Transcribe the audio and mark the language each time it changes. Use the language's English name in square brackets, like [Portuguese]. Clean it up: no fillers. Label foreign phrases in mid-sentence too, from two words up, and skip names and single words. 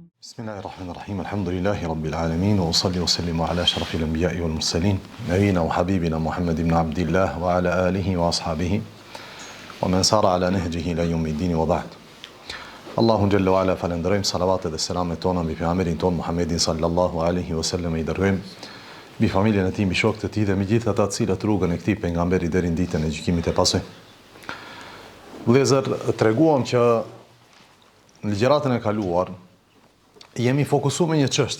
[Arabic] بسم الله الرحمن الرحيم. الحمد لله رب العالمين وأصلي وأسلم على أشرف الأنبياء والمرسلين نبينا وحبيبنا محمد بن عبد الله وعلى آله وأصحابه ومن سار على نهجه إلى يوم الدين وبعد. [Albanian] Allahu [Arabic] جل وعلا [Albanian] falenderojm, salavat dhe selamet tona mbi pejgamberin ton Muhammedin [Arabic] صلى الله عليه وسلم, [Albanian] i dërgojm mbi familjen e tij, mbi shokët e tij dhe mbi gjithë ata të cilët rrugën e këtij pejgamberi deri në ditën e gjykimit e pasojnë. Vëllezër, treguam që në ligjëratën e kaluar jemi fokusuar me një çështje.